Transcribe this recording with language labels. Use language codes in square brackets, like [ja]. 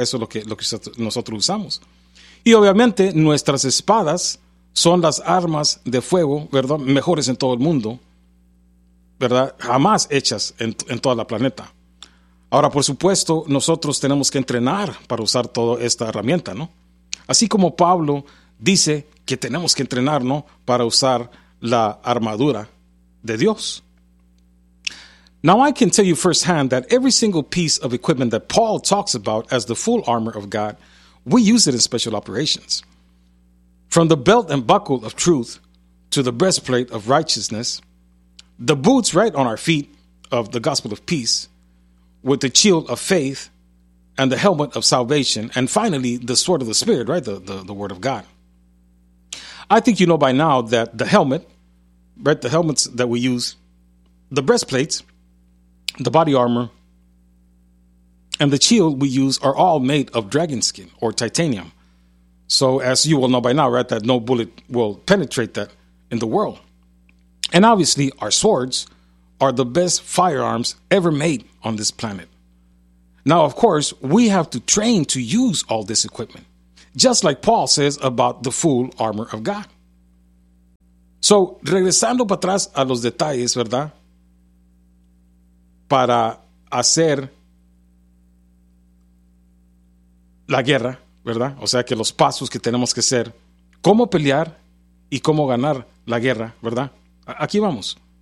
[es] Eso es lo que nosotros usamos. Y obviamente, nuestras espadas son las armas de fuego, ¿verdad?, mejores en todo el mundo, ¿verdad?, jamás hechas en toda la planeta. Ahora, por supuesto, nosotros tenemos que entrenar para usar toda esta herramienta, ¿no? Así como Pablo dice que tenemos que entrenar, ¿no?, para usar la armadura de Dios. [en] Now, I can tell you firsthand that every single piece of equipment that Paul talks about as the full armor of God, we use it in special operations. From the belt and buckle of truth to the breastplate of righteousness, the boots right on our feet of the gospel of peace, with the shield of faith and the helmet of salvation, and finally, the sword of the Spirit, right? The word of God. I think you know by now that the helmet, right? The helmets that we use, the breastplates, the body armor, and the shield we use are all made of dragon skin or titanium. So as you will know by now, right, that no bullet will penetrate that in the world. And obviously, our swords are the best firearms ever made on this planet. Now, of course, we have to train to use all this equipment. just like Paul says about the full armor of God. [es] So, regresando para atrás a los detalles, ¿verdad? Para hacer la guerra, ¿verdad? O sea, que los pasos que tenemos que hacer, cómo pelear y cómo ganar la guerra, ¿verdad? Aquí vamos.